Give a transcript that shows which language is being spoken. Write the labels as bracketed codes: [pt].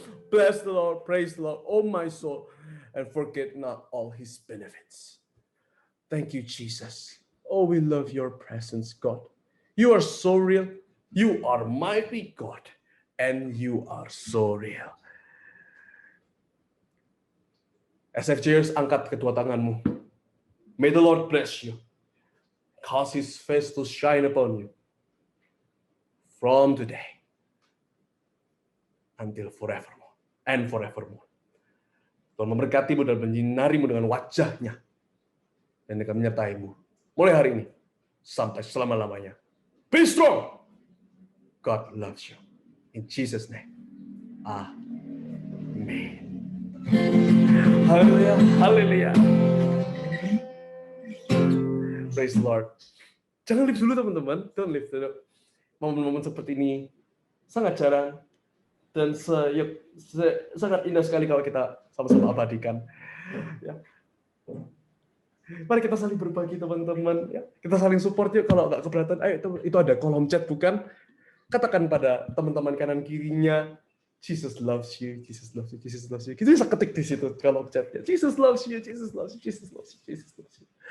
[en] Bless the Lord, praise the Lord, oh my soul, and forget not all his benefits. Thank you, Jesus. Oh, we love your presence, God. You are so real. You are mighty God, and you are so real. [id] SFJers, angkat kedua tanganmu. [en] May the Lord bless you. Cause his face to shine upon you. From today until forevermore and forevermore. [id] Tuhan memberkatimu dan menyinarimu dengan wajahnya dan akan menyertaimu mulai hari ini sampai selama-lamanya. [en] Be strong. God loves you. In Jesus' name. Amen. Haleluya. Haleluya. Praise the Lord. [id] Jangan [en] leave [id] dulu teman-teman. [en] Don't leave [id] dulu. Momen-momen seperti ini sangat jarang dan sangat indah sekali kalau kita sama-sama abadikan. Ya. Mari kita saling berbagi teman-teman. Ya. Kita saling support yuk. Kalau nggak keberatan, ayo itu ada kolom chat bukan? Katakan pada teman-teman kanan kirinya, [en] Jesus loves you, Jesus loves you, [id] Jesus loves you. Kita bisa ketik di situ kolom chatnya. [en] Jesus loves you, Jesus loves you, Jesus loves you, Jesus loves you.